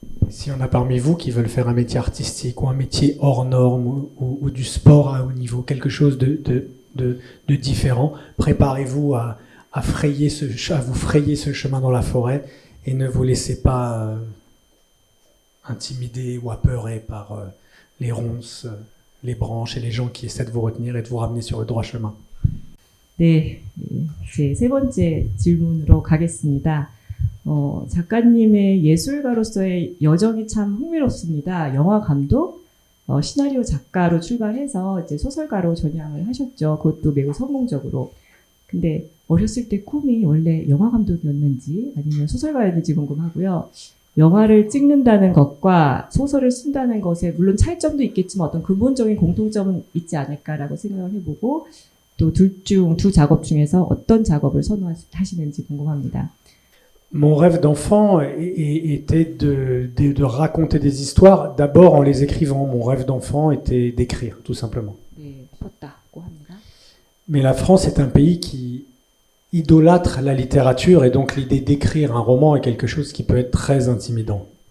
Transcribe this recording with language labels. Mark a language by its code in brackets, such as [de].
[fr] S'il y en a parmi vous qui veulent faire un métier artistique ou un métier hors norme ou du sport à haut niveau, quelque chose de différent, préparez-vous à vous frayer ce chemin dans la forêt et ne vous laissez pas intimider ou apeurer par les ronces, les branches et les gens qui essaient de vous retenir et de vous ramener sur le droit chemin. [ko] 네, 제 세 번째 질문으로 가겠습니다. 작가님의 예술가로서의 여정이 참 흥미롭습니다. 영화 감독, 시나리오 작가로 출발해서 이제 소설가로 전향을 하셨죠. 그것도 매우 성공적으로. 근데 어렸을 때 꿈이 원래 영화 감독이었는지 아니면 소설가였는지 궁금하고요. 영화를 찍는다는 것과 소설을 쓴다는 것에 물론 차이점도 있겠지만 어떤 근본적인 공통점은 있지 않을까라고 생각을 해보고 또 두 작업 중에서 어떤 작업을 선호하시는지 궁금합니다. [fr] Mon rêve d'enfant était de raconter des histoires, d'abord en les écrivant. Mon rêve d'enfant était d'écrire, tout simplement. [ko] 네, 싶었다고 합니다. [fr] Mais la France est un pays qui idolâtre la littérature et donc l'idée d'écrire un roman est quelque chose qui peut être très intimidant.